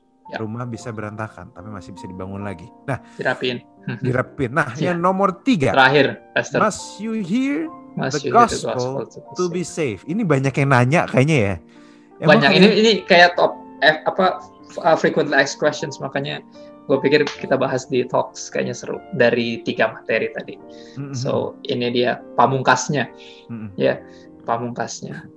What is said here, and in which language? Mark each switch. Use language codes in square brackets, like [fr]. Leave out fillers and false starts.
[id] Rumah bisa berantakan, tapi masih bisa dibangun lagi. Nah, dirapin. Nah, yang nomor 3. Terakhir, Pastor. [en] Must you hear the gospel to be saved? [id] Ini banyak yang nanya kayaknya ya. Banyak. Ini kayak [en] top frequently asked questions, [id] makanya gue pikir kita bahas di talks, kayaknya seru dari 3 materi tadi. So ini dia pamungkasnya, ya. Pamungkasnya.